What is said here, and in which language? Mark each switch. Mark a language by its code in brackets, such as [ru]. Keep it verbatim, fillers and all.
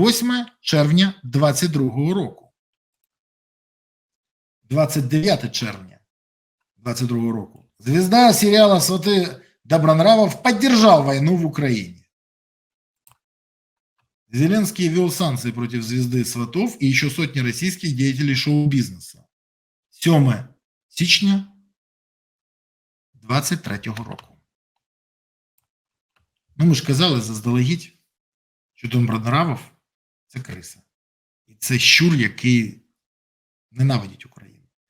[uk] двадцять восьме червня двадцять другого року. двадцять дев'яте червня двадцять другого року. [ru] Звезда сериала «Сваты» Добронравов поддержал войну в Украине. Зеленский ввел санкции против звезды сватов и еще сотни российских деятелей шоу-бизнеса. [uk] сьоме січня двадцять третього року. Ну, ми ж казали заздалегідь, що Добронравов – це криса. І це щур, який ненавидить Україну.